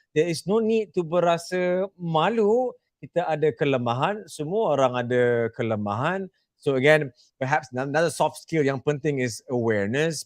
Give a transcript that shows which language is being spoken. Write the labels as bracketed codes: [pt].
[en] There is no need to [ms] berasa malu. Kita ada kelemahan, semua orang ada kelemahan. [en] So again, perhaps another soft skill [ms] yang penting [en] is awareness.